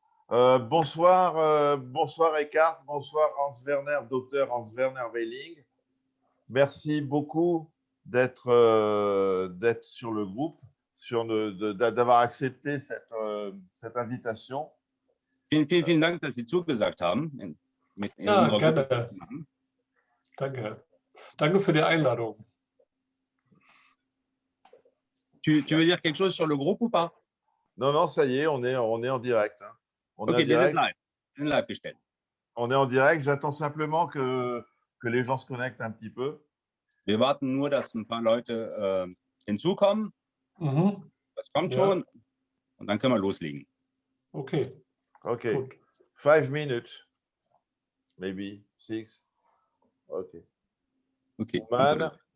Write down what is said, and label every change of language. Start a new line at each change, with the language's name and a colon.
French: Bonsoir Eckart, bonsoir Hans Werner, docteur Hans Werner Weiling. Merci beaucoup d'être sur le groupe, d'avoir accepté cette invitation.
German: Vielen Dank, dass Sie zugesagt haben. Ja, gerne. Danke. Danke für die Einladung.
French: Tu veux dire quelque chose sur le groupe ou pas? Non, non, ça y est, on est en direct. Hein.
German: Ok, wir sind live. Wir sind live gestellt.
French: On est en direct. J'attends simplement que les gens se connectent un petit peu.
German: Wir warten nur, dass ein paar Leute hinzukommen. Das kommt schon. Und dann können wir loslegen. Okay. Okay. Gut.
English: 5 minutes. Maybe 6. Okay. Okay. Man.